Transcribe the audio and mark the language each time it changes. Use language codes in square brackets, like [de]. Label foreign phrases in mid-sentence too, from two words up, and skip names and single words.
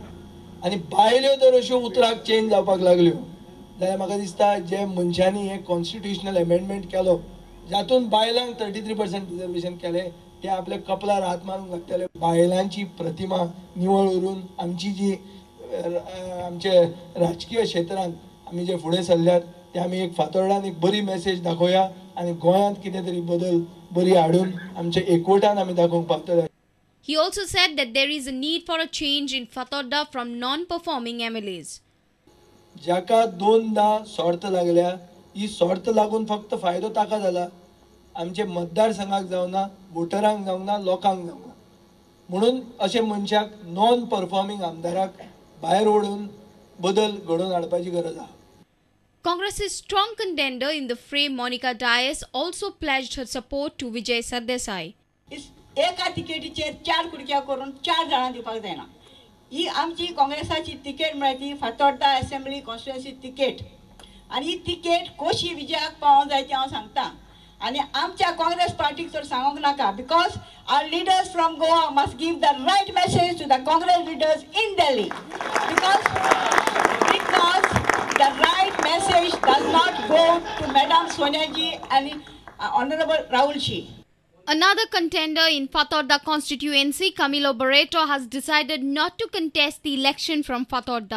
[kok] आनी बायल्यो जर अश्यो उतराक चेंज जावपाक लागल्यो जाल्यार म्हाका दिसता जे मनशांनी हे [en] constitutional amendment [kok] केलो, जातून बायलांक 33% रिजर्वेशन केले, ते आपले कपलार हात मारूंक लागतले. बायलांची प्रतिमा निवळ उरून आमची जी आमचे राजकीय क्षेत्रांत आमी जे फुडें सरल्यात ते आमी एक फातोर्डान एक बरी मेसेज दाखोवया आनी गोंयांत कितें तरी बदल बरी हाडून आमचे एकवटान आमी दाखोवंक पावतले. [en] He also said that there is a need for a change in Fatorda from non-performing MLAs. [kok] जाका दोनदा सोर्त लागल्या, ही सोर्त लागून फक्त फायदो ताका जाला, आमचे मतदारसंघाक जावना, वोटरांक जावना, लोकांक जावना. म्हणून अशे मनशाक [en] non performing [kok] आमदाराक भायर ओडून बदल घडोवन हाडपाची गरज आहा. [en] Congress's strong contender in the fray, Monica Dias, also pledged her support to Vijay Sardesai. [kok] एका तिकेटीचेर 4 कुडक्या करून 4 जाणां दिवपाक जायना. ही आमची काँग्रेसाची तिकेट म्हळ्यार ती फातोर्डा [en] assembly constituency [kok] तिकेट. आनी ही तिकेट कशी विजयाक पावोंक जाय ती हांव सांगता. आनी आमच्या काँग्रेस पार्टीक तर सांगूंक नाका, [en] because our leaders from Goa must give the right message to the Congress leaders in Delhi. बिकॉज the right message does not go to Madam Sonia ji and Honorable Rahul ji. Another contender in Fatorda constituency, Camilo Barreto, has decided not to contest the election from Fatorda.